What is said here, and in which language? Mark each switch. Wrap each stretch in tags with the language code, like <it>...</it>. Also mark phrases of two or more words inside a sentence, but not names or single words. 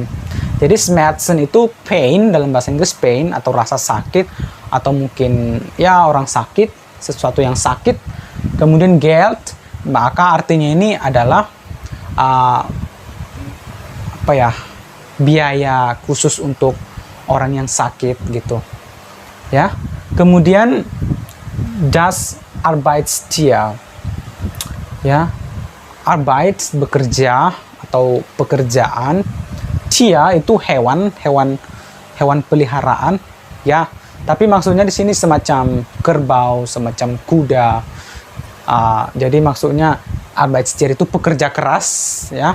<id>Jadi Schmerzen itu pain, dalam bahasa Inggris pain atau rasa sakit, atau mungkin ya orang sakit, sesuatu yang sakit. Kemudian Geld, maka artinya ini adalah apa ya, biaya khusus untuk orang yang sakit gitu, ya. Kemudian</id> <de>das Arbeitstier,</de> <id>ya. Arbeit bekerja atau pekerjaan, Tier itu hewan peliharaan, ya. Tapi maksudnya di sini semacam kerbau, semacam kuda. Jadi maksudnya Arbeitstier itu pekerja keras, ya.</id>